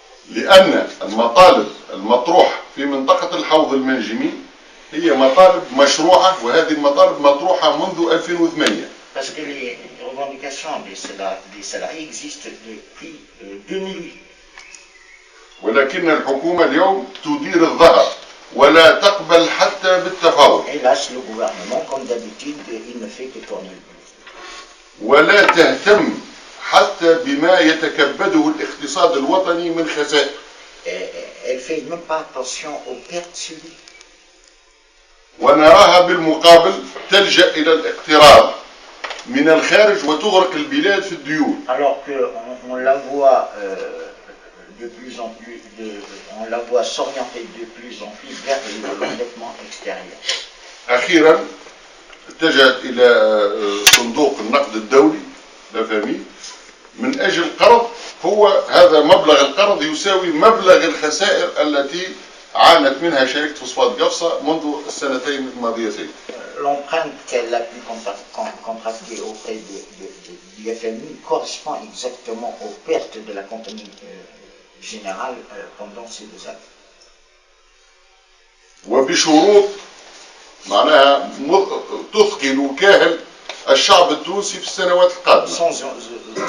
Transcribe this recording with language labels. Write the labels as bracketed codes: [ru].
[ar] لأن المطالب المطروحة في منطقة الحوض المنجمي هي مطالب مشروعة وهذه المطالب مطروحة منذ 2008. [fr] Parce que les revendications des salariés existent depuis 2008. [ar] ولكن الحكومة اليوم تدير الظهر ولا تقبل حتى بالتفاوض. [fr] Hélas, le gouvernement, comme d'habitude, il ne fait que tourner le dos. [ar] ولا تهتم حتى بما يتكبده الاقتصاد الوطني من خسائر. [fr] Elle fait même pas attention aux pertes subies. [ar] ونراها بالمقابل تلجأ إلى الاقتراض من الخارج وتغرق البلاد في الديون. [fr] Alors qu'on la voit de plus en plus, on la voit s'orienter de plus en plus vers l'endettement extérieur. [ar] أخيرا اتجهت إلى صندوق النقد الدولي لافامي من أجل قرض. هو هذا مبلغ القرض يساوي مبلغ الخسائر التي عانت منها شركة فوسفات قفصة منذ السنتين الماضيتين. [fr] L'empreinte qu'elle a pu contracter auprès du FMI correspond exactement aux pertes de la compagnie générale pendant ces 2 années. [ar] وبشروط معناها تثقل وكاهل الشعب التونسي في السنوات القادمة.